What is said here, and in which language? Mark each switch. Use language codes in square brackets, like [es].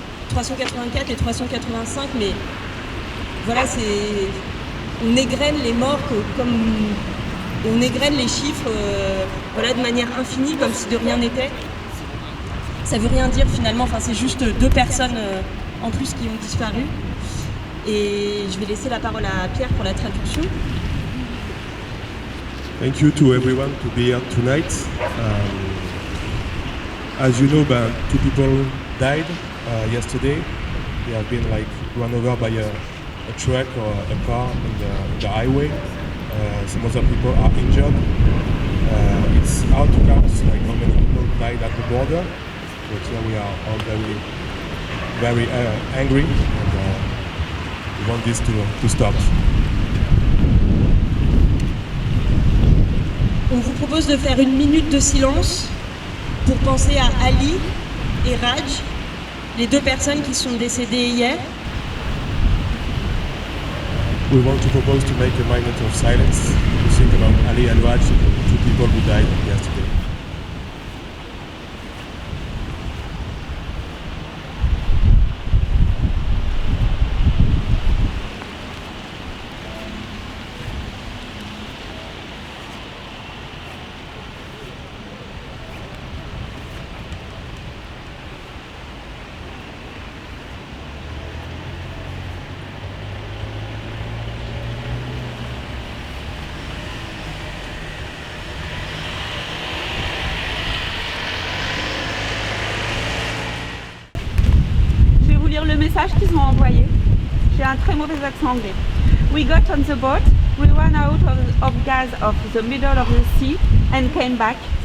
[fr] 384 et 385, mais voilà, on égrène les morts comme... On égrène les chiffres voilà, de manière infinie, comme si de rien n'était. Ça veut rien dire finalement, enfin, c'est juste 2 personnes en plus qui ont disparu. Et je vais laisser la parole à Pierre pour la traduction. [en] Thank you to everyone to be here tonight. As you know, 2 people died yesterday. They have been run over by a truck or a car in the highway. Some other people are injured. It's hard to count how many people died at the border, but here we are all very angry, and we want this to stop. [fr] On vous propose de faire 1 minute de silence pour penser à Ali et Raj, les 2 personnes qui sont décédées hier. [en] We want to propose to make a minute of silence to think about Ali and Raj, 2 people who died yesterday. [fr] Le message qu'ils ont envoyé. J'ai un très mauvais accent anglais. [en] We got on the boat, we ran out of gas of the middle of the sea and came back.